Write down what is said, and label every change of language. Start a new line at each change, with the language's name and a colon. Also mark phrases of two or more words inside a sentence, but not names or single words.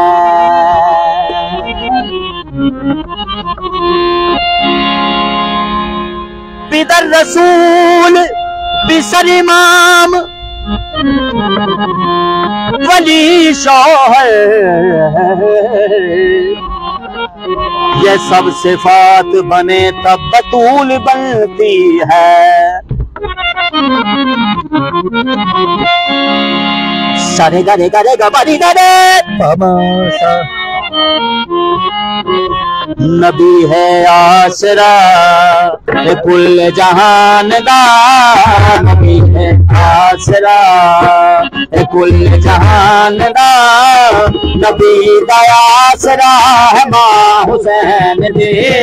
Urdu: پدر رسول پسر امام ولی شوہر، یہ سب صفات بنے تب بتول بنتی ہے. सारे गा रे गा रे गा बारी गा रे तमाशा।
Punjabi: ਨਬੀ ਹੈ ਆਸਰਾ ਕੁਲ ਜਹਾਨ ਦਾ, ਨਬੀ ਹੈ ਆਸਰਾ ਕੁਲ ਜਹਾਨ ਦਾ, ਨਬੀ ਦਾ ਆਸਰਾ ਹੈ ਮਾਂ ਹੁਸੈਨ ਦੇ।